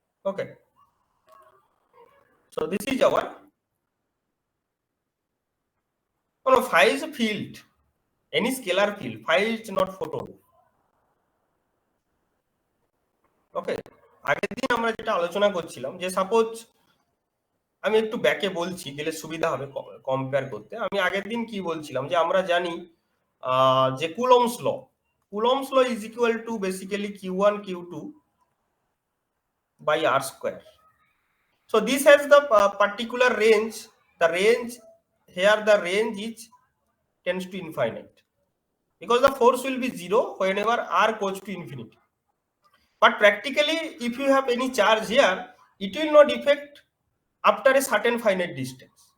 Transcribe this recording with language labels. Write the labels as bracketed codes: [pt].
[en] Okay, so this is our, oh no, phi is a field, any scalar field. Phi is not photon. [bn] ওকে, আগের দিন আমরা যেটা আলোচনা করছিলাম যে সাপোজ, আমি একটু ব্যাকে বলছি দিলে সুবিধা হবে কম্পেয়ার করতে। আমি আগের দিন কি বলছিলাম যে আমরা জানি যে [en] Coulomb's law is equal to basically q1 q2 by r square. So this has the particular range. The range here, the range is tends to infinite, because the force will be zero whenever r goes to infinity. But practically, if you have any charge here, it will not affect after a certain finite distance.